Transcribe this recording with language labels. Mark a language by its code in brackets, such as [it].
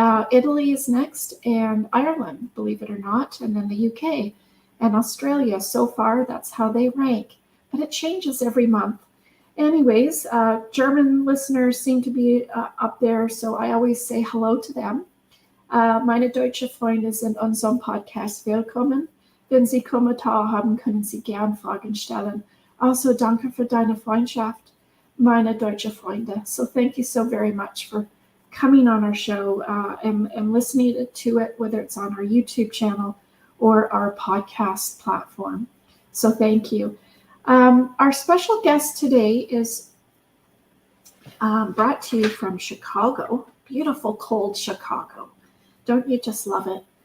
[en] Italy is next, and Ireland, believe it or not, and then the UK and Australia. So far, that's how they rank, but it changes every month. Anyways, German listeners seem to be up there, so I always say hello to them. [de] Meine deutsche Freunde sind unserem Podcast willkommen. Wenn Sie Kommentare haben, können Sie gern Fragen stellen. Also, danke für deine Freundschaft, meine deutsche Freunde. [en] So thank you so very much for coming on our show and listening to it, whether it's on our YouTube channel or our podcast platform. So thank you. Our special guest today is brought to you from Chicago, beautiful cold Chicago. Don't you just love it?